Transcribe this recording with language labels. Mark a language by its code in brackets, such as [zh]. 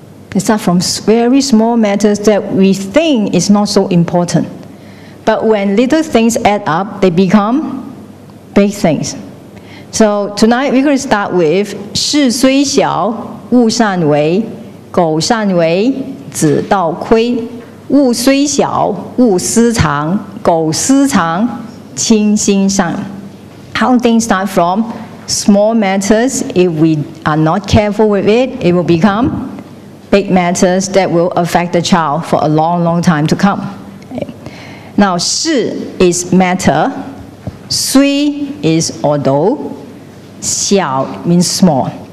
[en] They start from very small matters that we think is not so important. But when little things add up, they become big things. So tonight we're going to start with [zh] 事虽小，勿擅为；苟擅为，子道亏。物虽小，勿私藏；苟私藏，亲心上。 [en] How things start from small matters. If we are not careful with it, it will become big matters that will affect the child for a long, long time to come. Now, 事 is matter, 虽 is although, 小 means small.